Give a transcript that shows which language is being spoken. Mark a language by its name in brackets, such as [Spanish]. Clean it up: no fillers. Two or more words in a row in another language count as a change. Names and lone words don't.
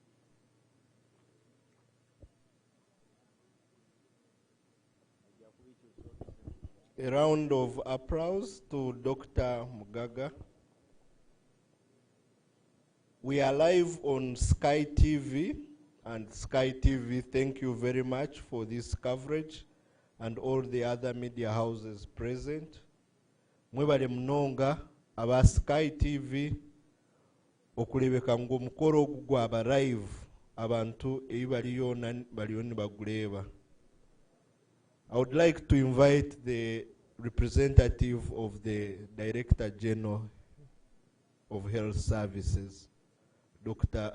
[English] A round of applause to Dr. Mugaga. We are live on Sky TV, and Sky TV, thank you very much for this coverage, and all the other media houses present. [Nyankole] Mwebale mnonga aba Sky TV okulebeka ngo mukoro gwa aba live abantu ebaliyo baguleba. [English] I would like to invite the representative of the Director General of Health Services, Dr.